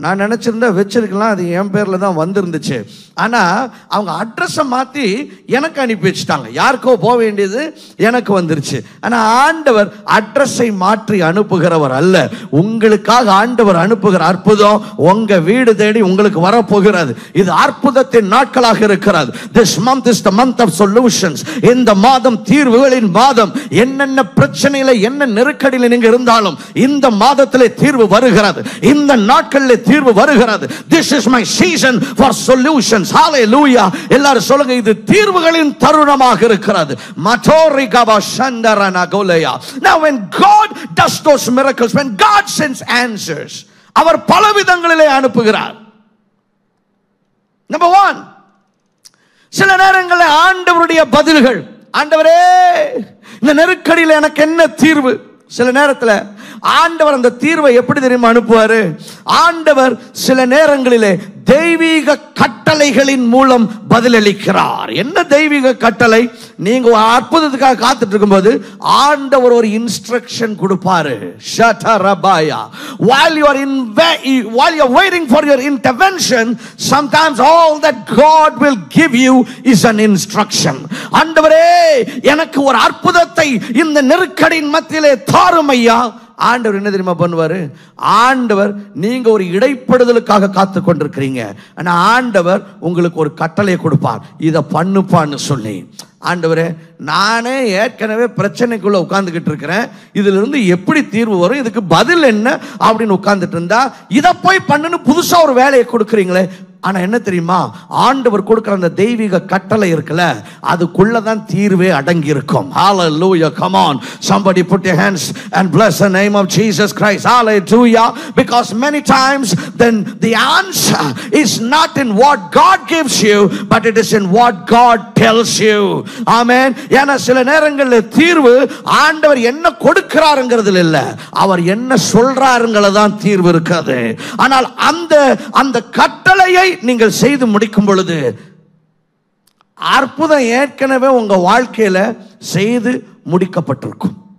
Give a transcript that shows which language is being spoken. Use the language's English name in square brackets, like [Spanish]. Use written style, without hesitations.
[Tamil] நான் நினைச்சிருந்தா வச்சிருக்கலாம், அது என் பேர்ல தான் வந்திருந்துச்சு. ஆனா அவங்க அட்ரஸை மாத்தி எனக்கு அனுப்பி வச்சுட்டாங்க. யாருக்கோ போக வேண்டியது எனக்கு வந்துருச்சு. ஆனா ஆண்டவர் அட்ரஸை மாற்றி அனுப்புகிறவர் அல்ல. உங்களுக்காக ஆண்டவர் அனுப்புகிற அற்புதம் உங்க வீடு தேடி உங்களுக்கு வரப்போகிறது. இது அற்புதத்தின் நாட்களாக இருக்கிறது. [English] This month is the month of solutions. [Tamil] இந்த மாதம் தீர்வுகளின் மாதம். என்னென்ன பிரச்சனையில என்ன நெருக்கடியில் நீங்க இருந்தாலும் இந்த மாதத்திலே தீர்வு வருகிறது, இந்த நாட்களிலே தீர்வு வருகிறது. [English] This is my season for solutions. Hallelujah. [Tamil] எல்லாரும் சொல்லுங்க, இது தீர்வுகளின் தருணமாக இருக்கிறது. மட்டோரிகபா சந்தரனா கோலையா. [English] Now when God does those miracles, when God sends answers, [Tamil] அவர் பல விதங்களிலே அனுப்புகிறார். [English] Number 1, [Tamil] சில நேரங்களில் ஆண்டவருடைய பதில்கள், ஆண்டவரே இந்த நெருக்கடியில் எனக்கு என்ன தீர்வு. சில நேரத்தில் ஆண்டவர் அந்த தீர்வை எப்படி தெரியுமா அனுப்புவாரு? ஆண்டவர் சில நேரங்களிலே தெய்வீக கட்டளைகளின் மூலம் பதிலளிக்கிறார். என்ன தெய்வீக கட்டளை? நீங்க அற்புதத்துக்காக காத்துட்டு இருக்கும்போது ஆண்டவர் ஒரு இன்ஸ்ட்ரக்ஷன் கொடுப்பாரு. ஷட்டரபாயா. [English] While you are waiting for your intervention, sometimes all that God will give you is an instruction. [Tamil] ஆண்டவரே எனக்கு ஒரு அற்புதத்தை இந்த நெருக்கடியின் மத்தியிலே தாரும் ஐயா. ஆண்டவர் என்ன தெரியுமா பண்ணுவாரு? ஆண்டவர் நீங்க ஒரு இடைப்படுதலுக்காக காத்து கொண்டிருக்கிறீங்க, ஆனா ஆண்டவர் உங்களுக்கு ஒரு கட்டளை கொடுப்பார், இதை பண்ணுப்பான்னு சொல்லி. ஆண்டவரே நானே ஏற்கனவே பிரச்சனைக்குள்ள உட்கார்ந்துகிட்டு இருக்கிறேன், இதுல இருந்து எப்படி தீர்வு வரும், இதுக்கு பதில் என்ன அப்படின்னு உட்கார்ந்துட்டு இருந்தா இதை போய் பண்ணுன்னு புதுசா ஒரு வேலையை கொடுக்குறீங்களே. ஆனா என்ன தெரியுமா? ஆண்டவர் கொடுக்கிற அந்த தெய்வீக கட்டளை இருக்குல்ல, அதுக்குள்ளதான் தீர்வே அடங்கி இருக்கும். [English] Hallelujah. Come on, somebody put your hands and bless the name of Jesus Christ. Hallelujah. Because many times then the answer is not in what God gives you, but it is in what God tells you. Amen. [Tamil] ஏன்னா சில நேரங்களில் தீர்வு ஆண்டவர் என்ன கொடுக்கிறாருங்கிறதுல இல்ல, அவர் என்ன சொல்றாருங்கிறதுல தான் தீர்வு இருக்காது. ஆனால் அந்த கட்டளையை நீங்கள் செய்து முடிக்கும் பொழுது அற்புதம் ஏற்கனவே உங்க வாழ்க்கையில செய்து முடிக்கப்பட்டிருக்கும்.